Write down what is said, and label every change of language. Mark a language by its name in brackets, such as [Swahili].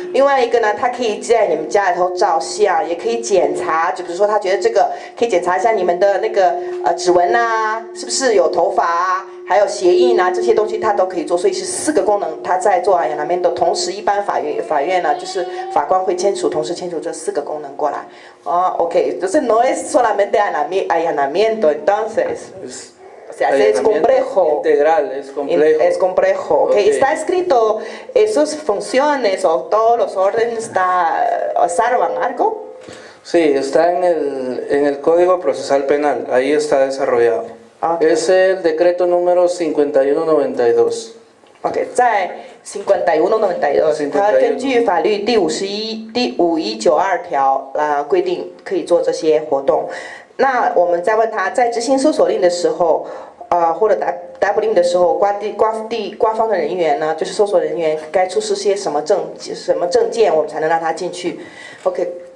[Chinese] 另外一个呢，他可以在你们家里头照相，也可以检查，就比如说他觉得这个可以检查一下你们的那个指纹啊，是不是有头发啊。还有鞋印啊，这些东西他都可以做，所以是4个功能。他在做allanamiento，同时一般法院呢，就是法官会同时签署这4个功能过来。 [Spanish] OK， entonces no es solamente allanamiento, entonces. O sea, es complejo. Integral, es complejo. Es complejo. Okay. Está escrito esas funciones o todos los órdenes, ¿salvan algo? Sí, está en el Código Procesal Penal, ahí está desarrollado. Okay. Es el decreto número 5192. [Chinese] OK， 在5192，它根据法律第5192条规定可以做这些活动。那我们再问他，在执行搜索令的时候，或者逮捕令的时候，官方的人员呢，就是搜索人员该出示些什么证件，我们才能让他进去 ？OK。